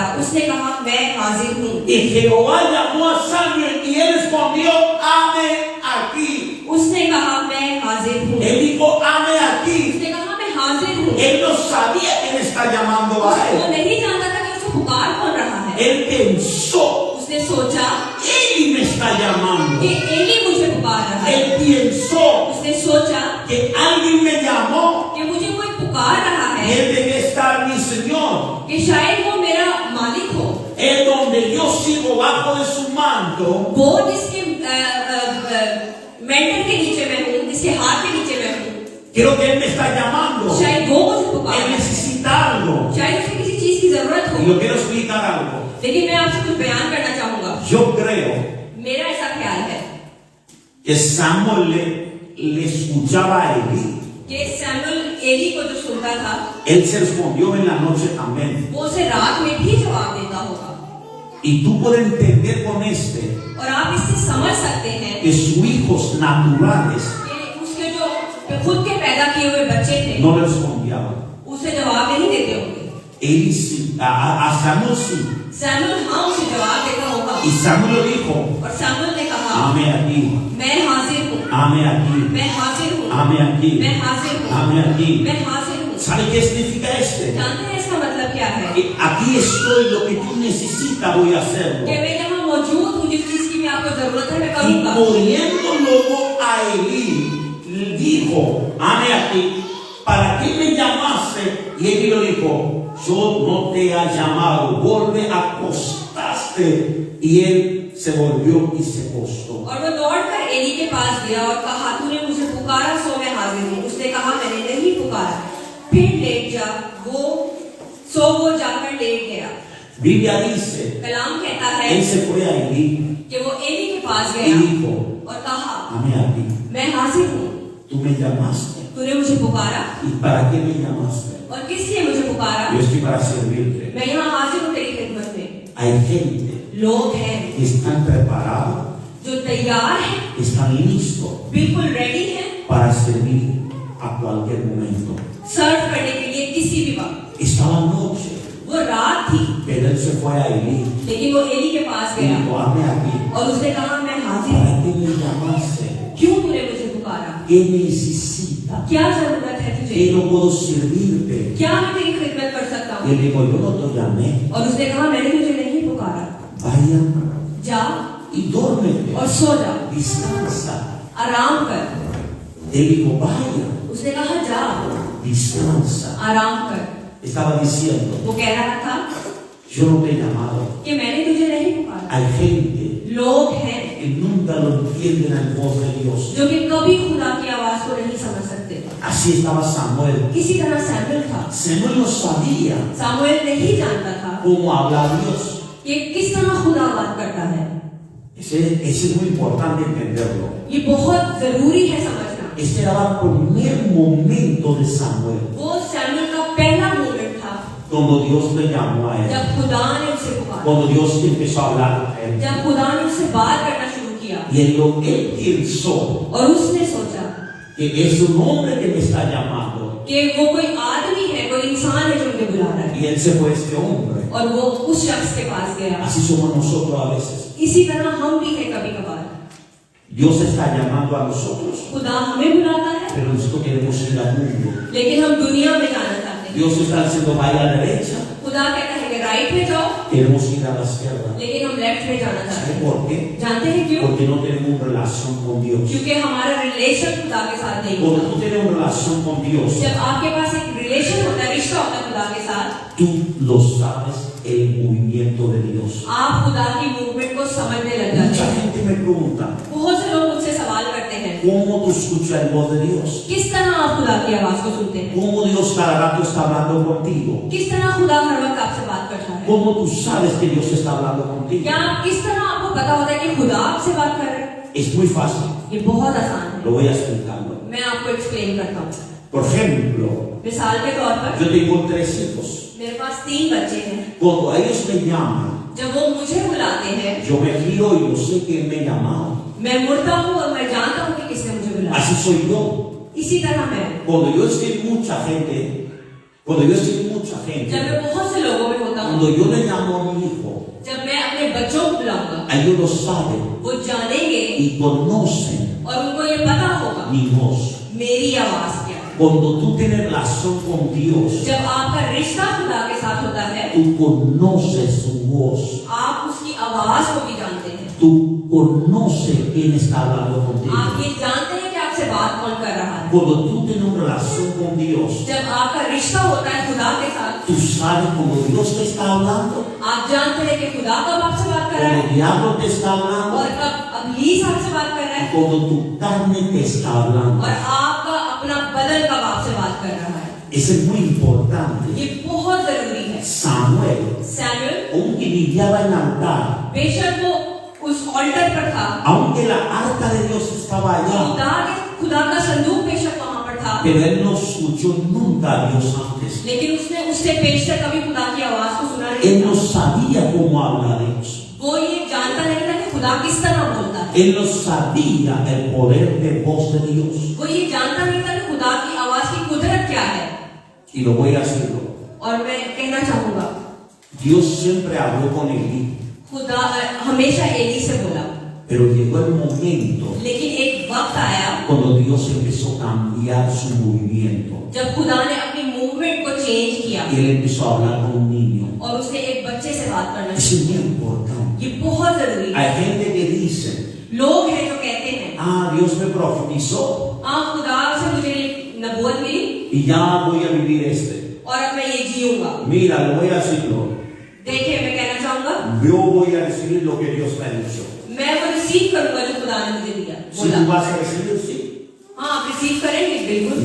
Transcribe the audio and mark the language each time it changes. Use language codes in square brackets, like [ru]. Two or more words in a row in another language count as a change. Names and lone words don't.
[ur] اس نے کہا میں حاضر ہوں. [es] Y Jehová llamó a Samuel y él respondió, hame aquí. [ur] اس نے کہا میں حاضر ہوں. [es] Él dijo, hame aquí. [ur] اس نے کہا میں حاضر ہوں. [es] Él no sabía quién está llamando a [ur] वो [es] él. [ur] نہیں جانتا تھا کہ اس کو پکار کون رہا ہے. [es] Él pensó, [ur] اس نے سوچا [es] Eli me está llamando. [ur] کہ ایلی مجھے پکار رہا ہے. [es] Él pensó [ur] اس نے سوچا [es] que alguien me llamó [ur] کہ مجھے کوئی پکار رہا [es] y [ur] है, [es] él debe estar mi Señor. [ur] کہ شاید وہ میرا مالک ہو, [es] Es donde yo sigo bajo de su manto. [ur] وہ جس کے مینٹر کے نیچے میں ہوں، جس کے ہاتھ کے نیچے میں ہوں. [es] Creo que él me está llamando. [ur] شاید وہ مجھے پکار [es] Él [ur] رہا ہے, [es] necesita algo. [ur] شاید اسے کسی چیز کی ضرورت ہو. [es] Y yo quiero explicar algo. [ur] لیکن میں آپ سے کچھ بیان کرنا چاہوں گا. [es] Yo creo [ur] میرا ایسا خیال ہے [es] que Samuel le escuchaba a Eli. [ur] کہ سیموئل ایلی کو جو سنتا تھا, [es] Él se respondió en la noche también. [ur] وہ اسے رات میں بھی جواب دیتا ہوگا. [es] Y tú puedes entender con este [ur] اور آپ اس سے سمجھ سکتے ہیں [es] que sus hijos naturales [ur] کہ اس کے جو خود کے پیدا کیے ہوئے بچے تھے, [es] no le respondían. [ur] اسے جواب نہیں دیتے ہوں گے. [es] Eli sí, a Samuel sí. [ur] سیموئل ہاں اسے جواب دیتا ہوگا. [es] Y Samuel le dijo, [ur] اور سیموئل نے کہا [es] hame aquí, [ur] میں حاضر ہوں, [es] hame aquí, [ur] میں حاضر ہوں, [es] hame aquí, [ur] میں حاضر ہوں, [es] hame aquí. [ur] میں حاضر ہوں. [es] ¿Sabe qué significa este? [ur] جانتے ہیں اس کا مطلب کیا ہے? [es] Que aquí estoy, lo que tú necesitas voy a hacerlo. [ur] کہ میں یہاں موجود ہوں، جس چیز کی بھی آپ کو ضرورت ہے میں [es] Y [ur] करूँगा। [es] poniendo luego a Elí, dijo, ame aquí, ¿para qué me llamaste? Y Elí lo dijo, yo no te he llamado, vuelve a acostarte. Y él se volvió y se acostó. [ur] اور وہ دوڑ کر ایلی کے پاس گیا اور کہا، تو نے مجھے پکارا سو میں حاضر ہوں. اس نے کہا، میں نے نہیں پکارا، پھر لیٹ جا. وہ جا کر لیٹ گیا. [es] Biblia dice, [ur] کلام کہتا ہے [es] él se fue a Elí [ur] کہ وہ ایلی کے پاس [es] y [ur] गया [es] dijo, [ur] اور کہا, [es] ame aquí, [ur] میں حاضر ہوں, [es] tú me llamaste. [ur] تو نے مجھے پکارا. [es] ¿Y para qué me llamaste? [ur] اور کس لیے مجھے پکارا? [es] Yo estoy para servirte. [ur] میں یہاں حاضر ہوں تیری خدمت میں. [es] Hay gente [ur] لوگ ہیں [es] que están preparados, [ur] جو تیار ہیں, [es] que están listos [ur] بالکل ریڈی ہیں [es] para servir a cualquier momento. [ur] سرو کرنے کے لیے کسی بھی وقت. [es] Estaba noche, [ur] وہ رات تھی, [es] pero él se fue a Elí [ur] لیکن وہ ایلی کے پاس [es] y [ur] गया [es] dijo, ame aquí, [ur] اور اس نے کہا، میں حاضر ہوں, [es] ¿para qué me llamaste? [ur] کیوں تو نے مجھے پکارا? [es] ¿Qué necesitas? [ur] کیا ضرورت ہے تجھے? [es] ¿Qué no puedo servirte? [ur] کیا میں تیری خدمت کر سکتا [es] Y [ur] हूँ? [es] él dijo, yo no te llamé, [ur] اور اس نے کہا، میں نے تجھے نہیں پکارا, [es] vaya [ur] जा [es] y duérmete, [ur] اور سو جا, [es] descansa. [ur] آرام کر. [es] Él dijo, vaya, [ur] اس نے کہا، جا, [es] descansa. [ur] آرام کر. [es] Estaba diciendo, [ur] وہ کہہ رہا تھا [es] yo no te he llamado. [ur] کہ میں نے تجھے نہیں پکارا. [es] Hay gente [ur] لوگ ہیں [es] que nunca lo entienden al voz de Dios. [ur] جو کہ کبھی خدا کی آواز کو نہیں سمجھ سکتے. [es] Así estaba Samuel. [ur] اسی طرح سیموئیل تھا. [es] Samuel no sabía [ur] سیموئیل نہیں جانتا تھا [es] cómo habla Dios. [ur] کہ کس طرح خدا بات کرتا ہے. [es] Ese es muy importante entenderlo. [ur] یہ بہت ضروری ہے سمجھنا. [es] Este era el primer momento de Samuel, [ur] وہ سیموئیل کا پہلا مومنٹ تھا [es] cuando Dios le llamó a él, [ur] جب خدا نے اسے پکارا, [es] cuando Dios empezó a hablar a él. [ur] جب خدا نے اس سے بات کرنا شروع کیا [es] Y él pensó [ur] اور اس نے سوچا [es] que es un hombre que me está llamando. [ur] کہ وہ کوئی آدمی ہے، کوئی انسان ہے جو مجھے بلا رہا ہے. [es] Y él se fue a este hombre. [ur] اور وہ اس شخص کے پاس گیا. [es] Así somos nosotros a veces. [ur] اسی طرح ہم بھی ہیں کبھی کبھار. [es] Dios está llamando a nosotros, [ur] خدا ہمیں بلاتا ہے, [es] pero nosotros queremos ir al mundo. [ur] لیکن ہم دنیا میں جانا چاہتے ہیں. [es] Dios está diciendo vaya a la derecha, [ur] خدا کہتا ہے کہ رائٹ میں جاؤ, [es] queremos ir a la izquierda. [ur] لیکن ہم لیفٹ میں جانا چاہتے [es] ¿Sabe [ur] हैं। [es] por qué? [ur] جانتے ہیں کیوں? [es] Porque no tenemos una relación con Dios. [ur] کیونکہ ہمارا ریلیشن خدا کے ساتھ نہیں [es] Cuando [ur] होता। [es] tú tienes una relación con Dios, [ur] جب آپ کے پاس ایک ریلیشن ہوتا ہے، رشتہ ہوتا ہے خدا کے ساتھ, [es] tú lo sabes el movimiento de Dios. [ur] آپ خدا کی موومنٹ کو سمجھنے لگ جاتے [es] Mucha [ur] हैं। [es] gente me pregunta, [ur] بہت سے لوگ مجھ سے سوال کرتے ہیں, [es] ¿cómo tú escuchas el voz de Dios? [ur] کس طرح آپ خدا کی آواز کو سنتے ہیں? [es] ¿Cómo Dios cada rato está hablando contigo? [ur] کس طرح خدا ہر وقت آپ سے بات کرتا ہے? [es] ¿Cómo tú sabes que Dios está hablando contigo? [ur] کیا کس طرح آپ کو پتا ہوتا ہے کہ خدا آپ سے بات کر رہا ہے? [es] Es muy fácil, [ur] یہ بہت آسان [es] lo [ur] है। [es] voy a explicarlo. [ur] میں آپ کو ایکسپلین کرتا ہوں. [es] Por ejemplo, [ur] مثال کے طور پر [es] yo tengo 3 hijos. [ur] میرے پاس 3 بچے ہیں. [es] Cuando ellos me llaman, [ur] جب وہ مجھے بلاتے ہیں, [es] yo me giro y yo sé que me llamaron. [ur] میں مڑتا ہوں اور میں جانتا ہوں کہ کس نے مجھے بلایا. [es] Así soy yo. [ur] اسی طرح میں [es] Cuando yo estoy en mucha gente, cuando yo estoy en mucha [ur] जब [es] gente, [ur] میں بہت سے لوگوں میں ہوتا ہوں, [es] cuando yo le llamo a mi hijo, [ur] جب میں اپنے بچوں کو بلاؤں گا, [es] ellos lo saben [ur] وہ جانیں گے [es] y conocen [ur] اور ان کو یہ پتا ہوگا [es] mi voz. [ur] میری آواز کیا ہے. [es] Cuando tú tienes relación con Dios, [ur] جب آپ کا رشتہ خدا کے ساتھ ہوتا ہے, [es] tú conoces su voz. [ur] آپ اس کی آواز کو بھی جانتے ہیں. [es] Tú conoces quién está hablando contigo. [ur] آپ یہ جانتے ہیں کہ آپ سے بات کون کر رہا ہے. [es] Cuando tú tienes una relación con Dios, [ur] جب آپ کا رشتہ ہوتا ہے خدا کے ساتھ, [es] tú sabes cuando Dios te está hablando, [ur] آپ جانتے ہیں کہ خدا کب آپ سے بات کر رہا [es] cuando [ur] है [es] el diablo te está hablando, [ur] اور کب ابلیس آپ سے بات کر رہا ہے [es] cuando tu carne te está hablando. [ur] اور آپ کا اپنا بدن کب آپ سے بات کر رہا ہے. [es] Eso es muy importante. [ur] یہ بہت ضروری ہے. [es] Samuel, [ur] सैमुएल [es] aunque viviaba en altar, [ur] بے شک وہ اس آلٹر پر تھا, [es] aunque la arca de Dios estaba allá, [ur] خدا کا صندوق بے شک وہاں پر تھا, [es] pero él no escuchó nunca a Dios antes. [ur] لیکن اس نے پیشتر کبھی خدا کی آواز کو سنا [es] Él [ur] नहीं [es] no [ur] था। [es] sabía cómo habla Dios. [ur] وہ یہ جانتا نہیں تھا کہ خدا کس طرح بولتا ہے. [es] Él no sabía el poder de voz de Dios. [ur] وہ یہ جانتا نہیں تھا کہ خدا کی آواز کی قدرت کیا ہے. [es] Y lo voy a hacerlo. [ur] اور میں کہنا چاہوں گا, [es] Dios siempre habló con Elí, [ur] خدا ہمیشہ ایلی سے بولا, [es] pero llegó el momento [ur] لیکن ایک وقت آیا [es] cuando Dios empezó a cambiar su movimiento. [ur] جب خدا نے اپنی [en] movement change [ur] किया [es] y él empezó a hablar con un niño. [ur] اور اس نے ایک بچے سے بات کرنا [es] Eso [ur] शुरू [es] es muy [ur] किया। [es] importante. [ur] یہ بہت ضروری ہے. [es] Hay gente que dice, [ur] لوگ ہیں جو کہتے ہیں [es] Dios me profetizó [ur] خدا سے مجھے نبوت ملی [es] y ya voy a vivir [ur] اور اب میں یہ جیوں گا. [es] Mira, lo voy a decirlo. [ur] دیکھیے میں کہنا چاہوں گا [es] Yo voy a recibir lo que Dios me ha dicho. [ur] میں وہ ریسیو کروں گا جو خدا نے مجھے دیا. [es] Si [ur] बोला [es] tú vas a recibir, sí. [ur] ہاں آپ ریسیو کریں گے بالکل.